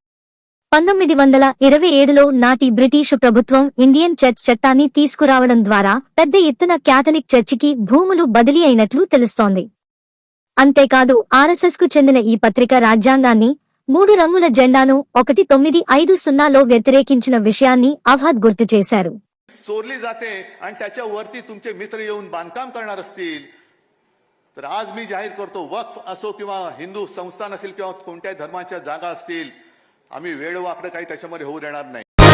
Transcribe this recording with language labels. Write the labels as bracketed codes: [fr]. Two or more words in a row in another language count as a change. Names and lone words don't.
[te] 1927లో నాటి బ్రిటీషు ప్రభుత్వం ఇండియన్ చర్చ్ చట్టాన్ని తీసుకురావడం ద్వారా పెద్ద ఎత్తున క్యాథలిక్ చర్చికి భూములు బదిలీ అయినట్లు తెలుస్తోంది. అంతేకాదు ఆర్ఎస్ఎస్కు చెందిన ఈ పత్రిక రాజ్యాంగాన్ని 3 రంగుల జెండాను 1950లో వ్యతిరేకించిన విషయాన్ని అవహద్ గుర్తు చేశారు. [mr] चोरली जाते आणि त्याच्यावरती तुमचे मित्र येऊन बांधकाम करणार असतील तर आज मी जाहीर करतो, वक्फ असो किंवा हिंदू संस्थान असेल किंवा कोणत्याही धर्माच्या जागा असतील, आम्ही वेळवाकडे काही त्याच्यामध्ये होऊ देणार नाही.